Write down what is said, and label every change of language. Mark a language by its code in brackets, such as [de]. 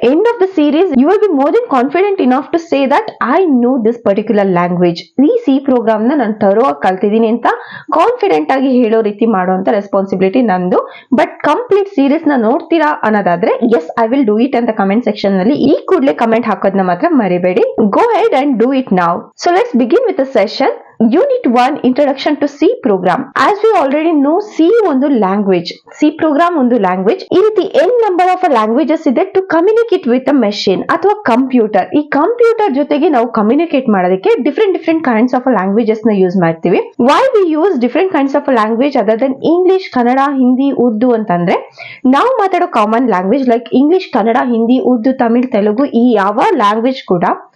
[en] End of the series you will be more than confident enough to say that I know this particular language. [kn] ಈ C program ನ ನಾನು ತರೋವಾಗಿ ಕಲ್ತಿದ್ದೀನಿ ಅಂತ confident ಆಗಿ ಹೇಳೋ ರೀತಿ ಮಾಡುವಂತ ರೆಸ್ಪಾನ್ಸಿಬಿಲಿಟಿ ನಂದು. ಬಟ್ ಕಂಪ್ಲೀಟ್ ಸೀರೀಸ್ ನ ನೋಡ್ತೀರಾ ಅನ್ನೋದಾದ್ರೆ [en] yes I will do it [kn] ಅಂತ ಕಮೆಂಟ್ ಸೆಕ್ಷನ್ ನಲ್ಲಿ ಈ ಕೂಡಲೇ ಕಮೆಂಟ್ ಹಾಕೋದನ್ನ ಮಾತ್ರ ಮರಿಬೇಡಿ. [en] Go ahead and do it now. So let's begin with the session. Unit 1 Introduction to C Program. As we already know, [kn] C ಒಂದು language. C program ಒಂದು language. ಈ ರೀತಿ n number of languages ಇದೆ [en] to communicate with a machine [kn] ಅಥವಾ computer. ಈ computer ಜೊತೆಗೆ ನಾವು communicate ಮಾಡೋದಕ್ಕೆ different kinds of languages ನ ಯೂಸ್ ಮಾಡ್ತೀವಿ. [en] Why we use different kinds of language other than English, Kannada, Hindi, Urdu [kn] ಅಂತಂದ್ರೆ ನಾವು ಮಾತಾಡೋ common language like English, Kannada, Hindi, Urdu, Tamil, Telugu ಈ ಯಾವ ಲ್ಯಾಂಗ್ವೇಜ್ ಕೂಡ